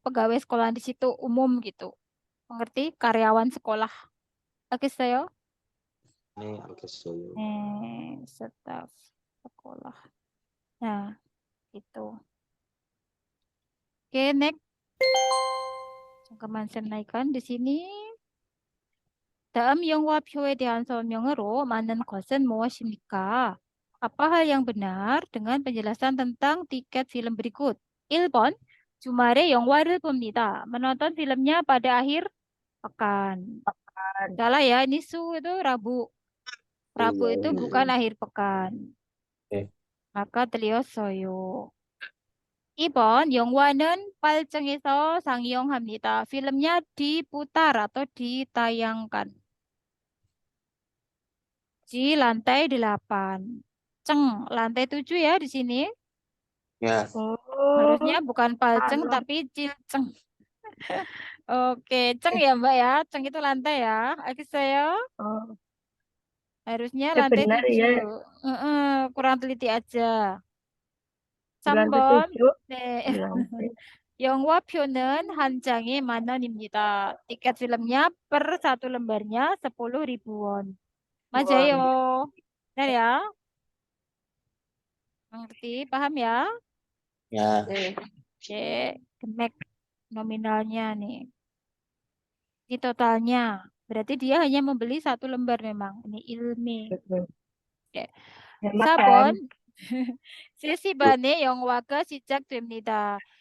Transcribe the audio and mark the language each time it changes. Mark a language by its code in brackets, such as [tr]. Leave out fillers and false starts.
[id] pegawai sekolah di situ umum gitu. Mengerti? Karyawan sekolah. Oke, saya. Ini [ko] 알겠어요. [id] Staf sekolah. Nah, itu. Oke, next. [ko] 잠깐만 쌤 나이kan di sini. 다음 영화표에 대한 설명으로 맞는 것은 무엇입니까? [id] Apa hal yang benar dengan penjelasan tentang tiket film berikut? [ko] 1번, 주말에 영화를 봅니다. [id] Menonton filmnya pada akhir pekan. Salah ya, ini itu Rabu. Rabu itu bukan akhir pekan. Maka [ko] 틀렸어요. 2번, 영화는 8층에서 상영합니다. [id] Filmnya diputar atau ditayangkan di lantai 8. Ceng, lantai 7 ya di sini. Ya. Harusnya bukan palceng tapi cilceng. Oke, ceng ya Mbak ya. Ceng itu lantai ya. Oke saya. Harusnya lantai benar 7. ya. Kurang teliti aja. Lantai [ko] 3번. 7. 네. 영화표는 한 장에 10,000원입니다. [id] Tiket filmnya per satu lembarnya 10.000 won. [ko] 맞아요. [id] Benar ya? Mengerti? Paham ya? Ya. Oke. Kemek nominalnya nih. Ini totalnya. Berarti dia hanya membeli satu lembar memang. Ini ilmi. Oke. [ko] 4번 세시반에 영화가 시작됩니다.